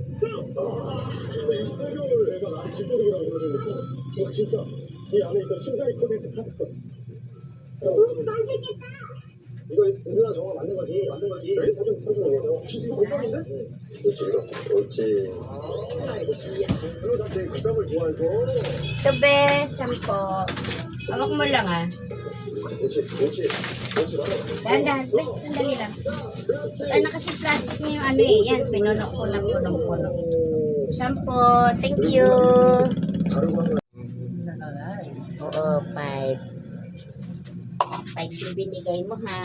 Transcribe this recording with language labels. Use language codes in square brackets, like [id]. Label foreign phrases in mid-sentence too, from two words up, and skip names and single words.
[ko] 애가 나한테 진또배기라고 그러니까 와 진짜 이 안에 있던 심장이 터질 듯 하다. 만들겠다. 이거 우리가 저거 만든 거지 삼촌 위해서 진짜 호빵인데? 그렇지 그렇지 그리고 나 되게 국밥을 좋아해서 [tl] Ito be, 10. Hawak mo lang ah. [ko] 그렇지 [tl] Dahan-dahan. Be, sandali lang. Ano kasi plastic niya yung ano eh. Yan, pinuno ko ng punong-puno. 10. [en] Thank you. [ko] 다른 거 [tl] Oo, 5. 5 yung binigay mo ha.